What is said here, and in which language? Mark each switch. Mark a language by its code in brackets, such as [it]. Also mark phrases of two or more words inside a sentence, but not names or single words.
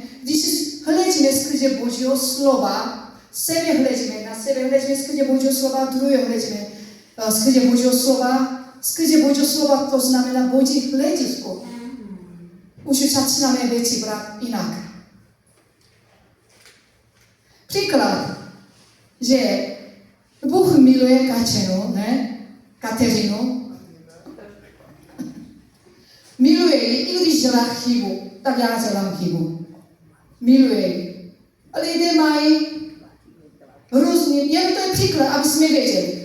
[sk] Když hľadíme [cs] skrze Božího slova, [sk] sebe hľadíme, na sebe hľadíme [cs] skrze Božího slova, [sk] druhého hľadíme [cs] skrze Božího slova. Skrze Božího slova [sk] to znamená Boží hľadisko. Už začínáme veci brať inak. Príklad, [cs] že Bůh miluje Kateřinu. Miluje ji, i když dělá chybu, tak já dělám chybu. Miluje ji. Lidé mají různý, jen to je příklad, aby jsme věděli.